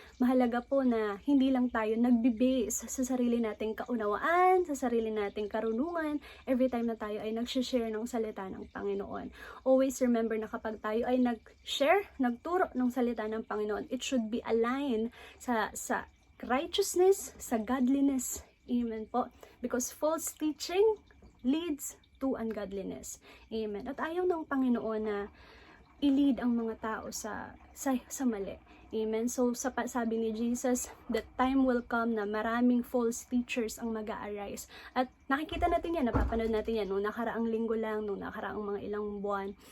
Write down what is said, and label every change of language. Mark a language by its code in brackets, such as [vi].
[tl] Mahalaga po na hindi lang tayo nagbe-base sa sarili nating kaunawaan, sa sarili nating karunungan, every time na tayo ay nag-share ng salita ng Panginoon. [en] Always remember [tl] na kapag tayo ay nag-share, nagturo ng salita ng Panginoon, [en] it should be aligned [tl] sa righteousness, sa godliness. Amen po. [en] Because false teaching leads to ungodliness. Amen. [tl] At ayaw ng Panginoon na i-lead ang mga tao sa mali. Amen. So sabi ni Jesus, [en] that time will come [tl] na maraming false teachers ang mag-a-arise. At nakikita natin yan, napapanood natin yan nung nakaraang linggo lang, nung nakaraang mga ilang buwan.